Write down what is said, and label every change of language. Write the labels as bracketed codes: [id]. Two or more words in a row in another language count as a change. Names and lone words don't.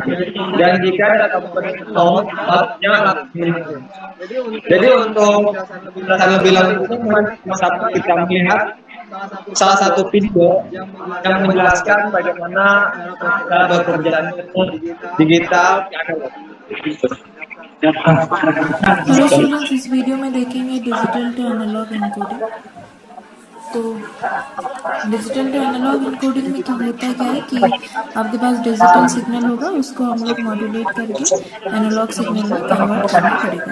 [id] Dan jika data bernilai 0, fasenya akan menurun. Jadi untuk lebih lanjut kita melihat salah satu video yang menjelaskan bagaimana cara bekerja digital. [en] Hello students, [hi] इस वीडियो में देखेंगे [en] digital to analog encoding. [hi] तो [en] digital to analog encoding [hi] में क्या होता है, क्या है कि आपके पास [en] digital signal [hi] होगा, उसको हम लोग मॉड्यूलेट करके [en] analog signal [hi] में कन्वर्ट करना पड़ेगा।